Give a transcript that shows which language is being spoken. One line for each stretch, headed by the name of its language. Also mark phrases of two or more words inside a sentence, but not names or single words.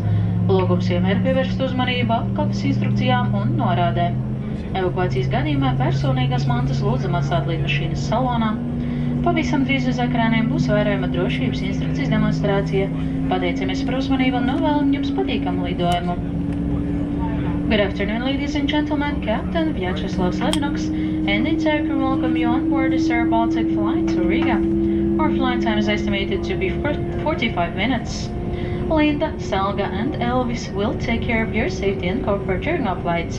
Latvian: Lūgums vienmēr pievērst uzmanību apkalpes instrukcijām un norādēm. Evakuācijas gadījumā personīgās mantas lūdzam atstāt lidmašīnas salonā. Pavisam drīz uz ekrāniem būs vērojama drošības instrukcijas demonstrācija. Pateicamies par uzmanību un novēlam jums patīkamu lidojumu.
English: Good afternoon, ladies and gentlemen. Captain Vjacheslavs Levinoks and its aircrew welcome you on board this AirBaltic flight to Riga. Our flight time is estimated to be 45 minutes. Linda, Selga and Elvis will take care of your safety and comfort during our flights.